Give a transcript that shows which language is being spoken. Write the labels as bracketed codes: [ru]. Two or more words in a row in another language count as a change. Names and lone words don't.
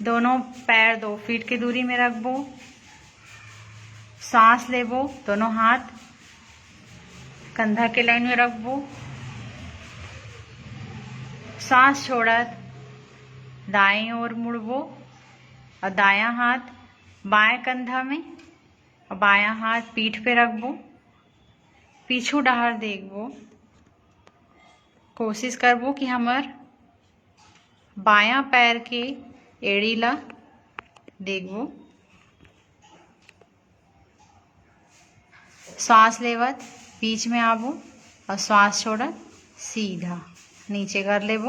[hne] दोनों पैर 2 फीट की दूरी में रखबो। सांस लेबो, दोनों हाथ कंधा के लाइन में रखबो। सांस छोड़त दाएं ओर मुड़बो और दायां हाथ बाएं कंधा में और बायां हाथ पीठ पे रखबो। पीछू डहार देखबो। कोशिश करबो कि हमर बायां पैर के एड़ी ला देखबो। सांस लेवत बीच में आबो और सांस छोड़त सीधा नीचे कर लेबो।